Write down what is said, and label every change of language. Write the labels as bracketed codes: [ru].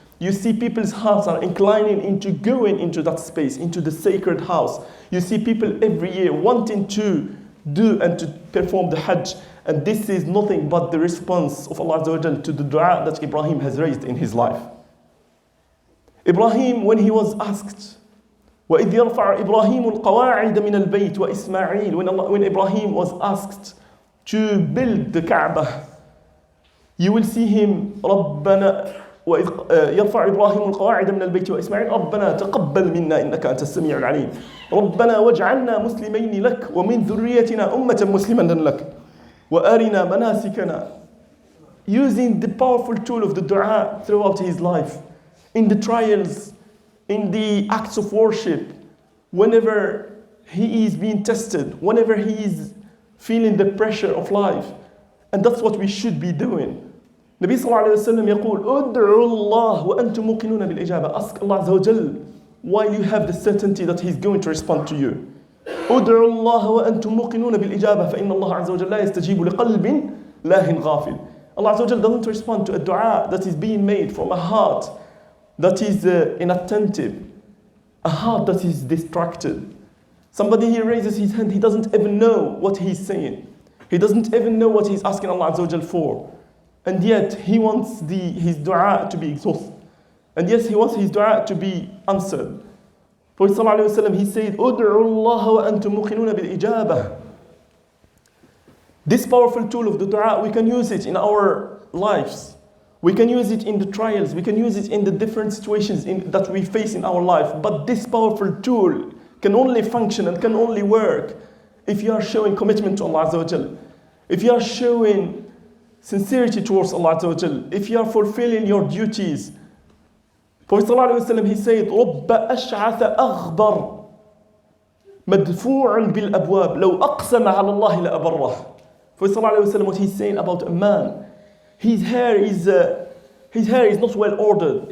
[en] You see people's hearts are inclining into going into that space, into the sacred house. You see people every year wanting to do and to perform the Hajj. And this is nothing but the response of Allah Azza wa Jal to the dua that Ibrahim has raised in his life. Ibrahim, when he was asked, [ar] وَإِذْ يَرْفَعُ إِبْرَاهِيمُ الْقَوَاعِدَ مِنَ الْبَيْتِ وَإِسْمَاعِيلُ [en] when Ibrahim was asked to build the Kaaba, you will see him [ar] رَبَّنَا يرفع إبراهيم القواعد من البيت وإسماعيل ربنا تقبل منا إنك أنت السميع العليم ربنا واجعلنا مسلمين لك ومن ذريتنا أمة مسلمة لك وأرنا مناسكنا. [en] Using the powerful tool of the dua throughout his life, in the trials, in the acts of worship, whenever he is being tested, whenever he is feeling the pressure of life. And that's what we should be doing. [ar] Nabi sallallahu alayhi wa sallam يقول ادعوا الله وأنتم موقنون بالإجابة. [en] Ask Allah Azza wa Jal while you have the certainty that He's going to respond to you. [ar] ادعوا الله وأنتم موقنون بالإجابة فإن الله عز وجل لا يستجيب لقلب لاهٍ غافل. [en] Allah Azza wa Jal doesn't respond to a dua that is being made from a heart that is inattentive, a heart that is distracted. Somebody here raises his hand, he doesn't even know what he's saying. He doesn't even know what he's asking Allah Azza wa Jal for. And yet, he wants his dua to be exhausted. And yes, he wants his dua to be answered. Prophet ﷺ, he said, [ar] "Ud'u Allah wa antum muqinuna bil ijabah." [en] This powerful tool of the dua, we can use it in our lives. We can use it in the trials. We can use it in the different situations that we face in our life. But this powerful tool can only function and can only work if you are showing commitment to Allah Azza wa Jal. If you are showing sincerity towards Allah Azza wa Jal, if you are fulfilling your duties. Prophet ﷺ, he said, [ar] رُبَّ أَشْعَثَ أَغْبَرْ مَدْفُوعٌ بِالْأَبْوَابِ لَوْ أَقْسَمَ عَلَى اللَّهِ لَأَبَرَّهُ. [en] Prophet ﷺ, what he's saying about a man, his hair is not well ordered.